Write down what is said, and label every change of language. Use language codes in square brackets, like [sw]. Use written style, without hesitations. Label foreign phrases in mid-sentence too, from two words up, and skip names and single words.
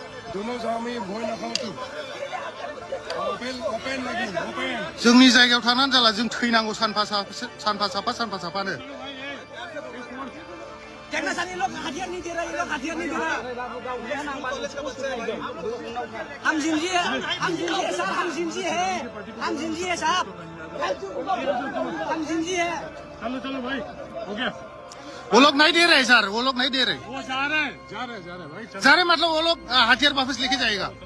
[brx] जोंनि जायगायाव थानानै जाला जों थैनांगौ सानफा साफानो [hi] हम जिंदगी है साहब हम जिंदगी है साहब हम जिंदगी है चलो भाई हो गया वो लोग नहीं दे रहे सर वो लोग नहीं दे रहे वो जा रहे भाई जा रहे मतलब वो लोग हथियार वापस लेके जाएगा